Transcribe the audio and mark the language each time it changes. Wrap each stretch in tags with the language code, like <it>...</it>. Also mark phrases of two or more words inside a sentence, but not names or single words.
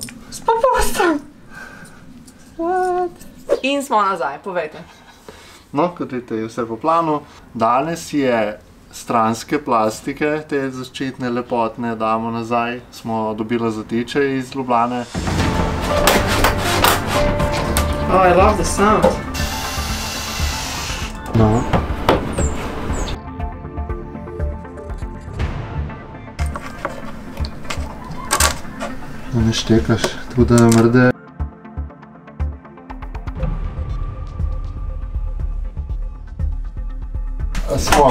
<sl>S popustom! What? In smo nazaj, povejte. No, kot vidite, je vse po planu. Danes je stranske plastike, te zaščitne lepotne, damo nazaj. Smo dobili zatiče iz Ljubljane.</sl> <en>Oh, I love the sound.</en> <sl>No. Ne štekaš, tako da mrde. Smo.</sl>